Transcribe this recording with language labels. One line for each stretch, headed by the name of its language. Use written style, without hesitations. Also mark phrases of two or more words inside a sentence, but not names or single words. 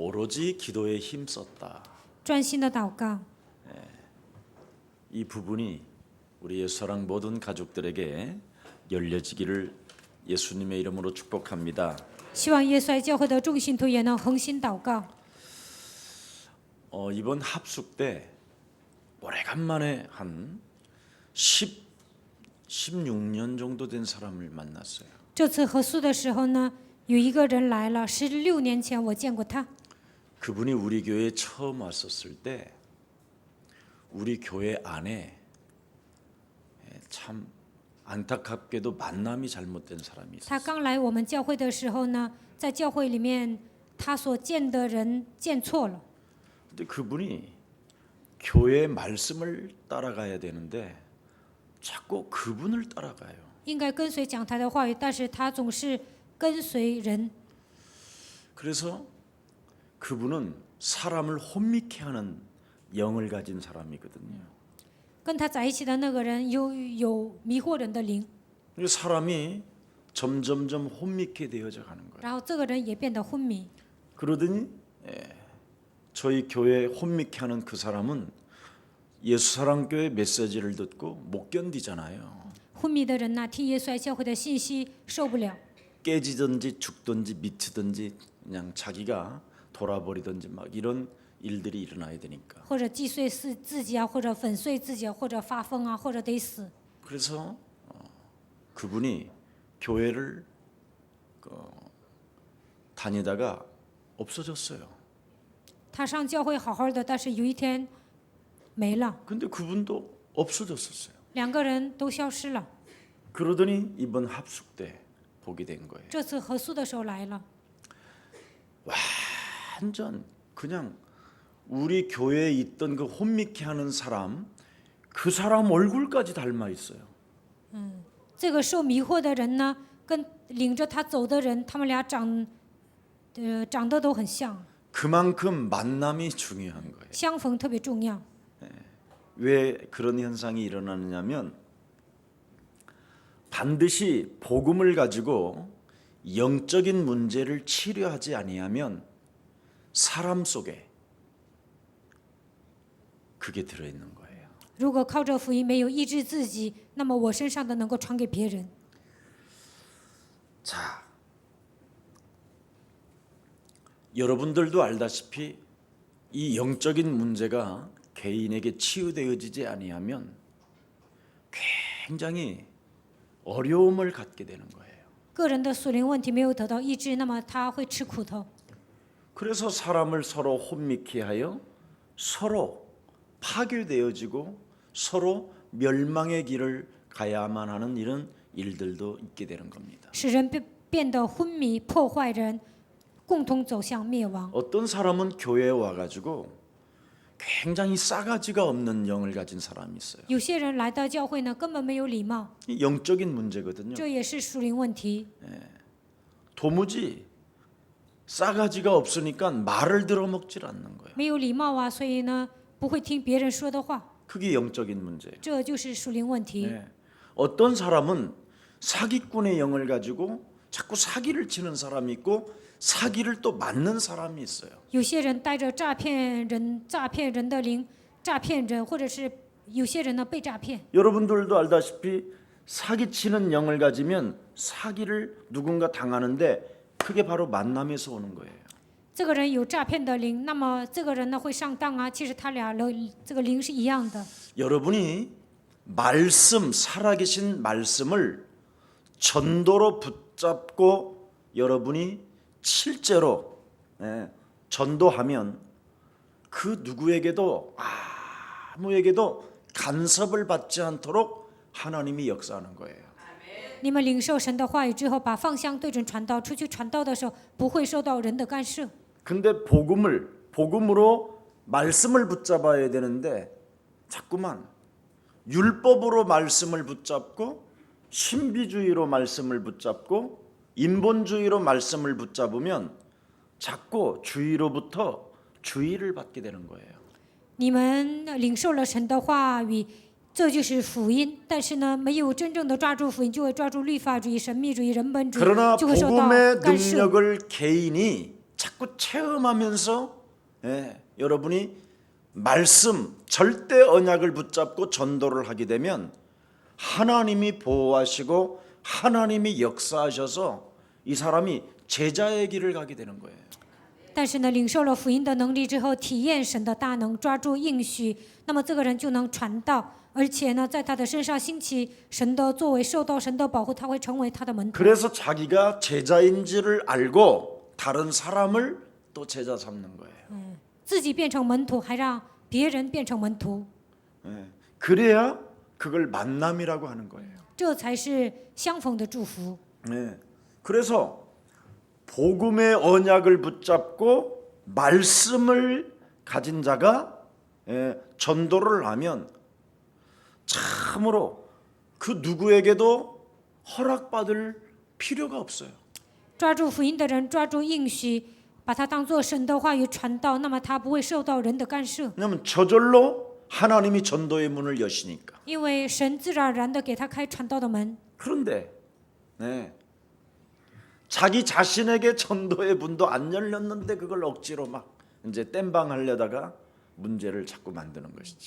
Korean: 오로지 기도에 힘썼다.
Chinese: 专心的祷告。
Korean: 이 부분이 우리 예수사랑 모든 가족들에게 열려지기를 예수님의 이름으로 축복합니다.
Chinese: 希望耶稣爱教会的众信徒也能恒心祷告。
Korean: 이번 합숙 때 오래간만에 한 16년 정도 된 사람을 만났어요.
Chinese: 这次合宿的时候呢，有一个人来了，16年前我见过他。
Korean: 그분이 우리 교회에 처음 왔었을 때 우리 교회 안에 참 안타깝게도 만남이 잘못된 사람이
Chinese: 他
Korean: 있었어요.
Chinese: 刚来我们教会的时候呢，在教会里面，他所见的人见错了。
Korean: 근데 그분이 교회 말씀을 따라가야 되는데 자꾸 그분을 따라가요.
Chinese: 应该跟随讲台的话语，但是他总是跟随人。
Korean: 그래서 그분은 사람을 혼미케 하는 영을 가진 사람이거든요.
Chinese: 跟他在一起的那个人有迷惑人的灵，
Korean: 사람이 점점점 혼미케 되어져 가는 거예요.
Chinese: 然后这个人也变得昏迷。
Korean: 그러더니 저희 교회 혼미케 하는 그 사람은 예수사랑교회 메시지를 듣고 못 견디잖아요.
Chinese: 昏迷的人呢，听耶稣爱教会的信息受不了，
Korean: 깨지든지 죽든지 미치든지 그냥 자기가 돌아버리든지 막 이런 일들이 일어나야 되니까.
Chinese: 或者击碎自己啊，或者粉碎自己啊，或者发疯啊，或者得死。
Korean: 그래서 그분이 교회를 다니다가 없어졌어요.
Chinese: 他上教会好好的，但是有一天没了，
Korean: 근데 그분도 없어졌었어요.
Chinese: 两个人都消失了。
Korean: 그러더니 이번 합숙 때 보게 된 거예요.
Chinese: 这次合宿的时候来了，
Korean: 완전 그냥 우리 교회에 있던 그 혼미케 하는 사람, 그 사람 얼굴까지 닮아 있어요.
Chinese: 这个受迷惑的人呢，跟领着他走的人，他们俩长得都很像，
Korean: 그만큼 만남이 중요한 거예요.
Chinese: 相逢特别重要。
Korean: 왜 그런 현상이 일어나느냐면 반드시 복음을 가지고 영적인 문제를 치료하지 아니하면 사람 속에 그게 들어있는 거예요.
Chinese: 如果靠着福音没有医治自己，那么我身上的能够传给别人。
Korean: 자, 여러분들도 알다시피 이 영적인 문제가 개인에게 치유되어지지 아니하면 굉장히 어려움을 갖게 되는 거예요.
Chinese: 个人的属灵问题没有得到医治，那么他会吃苦头。
Korean: 그래서 사람을 서로 혼미케 하여 서로 파괴되어지고 서로 멸망의 길을 가야만 하는 이런 일들도 있게 되는 겁니다.
Chinese: 使人变得昏迷，破坏人，共同走向灭亡。
Korean: 어떤 사람은 교회에 와가지고 굉장히 싸가지가 없는 영을 가진 사람이 있어요.
Chinese: 有些人来到教会呢，根本没有礼貌，
Korean: 이 영적인 문제거든요.
Chinese: 这也是属灵问题。
Korean: 도무지 싸가지가 없으니까 말을 들어먹질 않는 거예요.
Chinese: 没有礼貌啊，所以呢，不会听别人说的话，
Korean: 그게 영적인 문제예요.
Chinese: 这就是属灵问题。
Korean: 어떤 사람은 사기꾼의 영을 가지고 자꾸 사기를 치는 사람이 있고 사기를 또 맞는 사람이 있어요.
Chinese: 有些人带着诈骗人的灵，诈骗人，或者是有些人呢被诈骗。
Korean: 여러분들도 알다시피 사기치는 영을 가지면 사기를 누군가 당하는데 그게 바로 만남에서 오는 거예요.
Chinese: 这个人有诈骗的灵，那么这个人呢会上当啊。其实他俩的这个灵是一样的。
Korean: 여러분이 말씀, 살아계신 말씀을 전도로 붙잡고 여러분이 실제로 전도하면 그 누구에게도 아무에게도 간섭을 받지 않도록 하나님이 역사하는 거예요.
Chinese: 你们领受神的话语之后，把方向对准传道，出去传道的时候不会受到人的干涉。
Korean: 근데 복음으로 말씀을 붙잡아야 되는데 자꾸만 율법으로 말씀을 붙잡고 신비주의로 말씀을 붙잡고 인본주의로 말씀을 붙잡으면 자꾸 주의로부터 주의를 받게 되는 거예요.
Chinese: 你们领受了神的话语，这就是福音。但是呢，没有真正的抓住福音，就会抓住律法主义、神秘主义、人本主义，
Korean: 그러나
Chinese: 就会受到
Korean: 복음의
Chinese: 干涉。
Korean: 능력을 개인이 자꾸 체험하면서 여러분이 말씀 절대 언약을 붙잡고 전도를 하게 되면 하나님이 보호하시고 하나님이 역사하셔서 이 사람이 제자의 길을 가게 되는 거예요.
Chinese: 但是呢，领受了福音的能力之后，体验神的大能，抓住应许，那么这个人就能传道，而且呢，在他的身上兴起神的作为，受到神的保护，他会成为他的门徒。
Korean: 그래서 자기가 제자인지를 알고 다른 사람을 또 제자 삼는 거예요.
Chinese: 自己变成门徒，还让别人变成门徒，
Korean: 그래야 그걸 만남이라고 하는 거예요.
Chinese: 这才是相逢的祝福。
Korean: 그래서 복음의 언약을 붙잡고 말씀을 가진 자가 전도를 하면 참으로 그 누구에게도 허락받을 필요가 없어요.
Chinese: 抓住福音的人，抓住应许，把它当作神的话语传道，那么他不会受到人的干涉，
Korean: 왜냐하면 저절로 하나님이 전도의 문을 여시니까.
Chinese: 因为神自然而然的给他开传道的门。
Korean: 그런데 자기 자신에게 전도의 문도 안 열렸는데 그걸 억지로 막 이제 땜방하려다가 문제를 자꾸 만드는 것이지.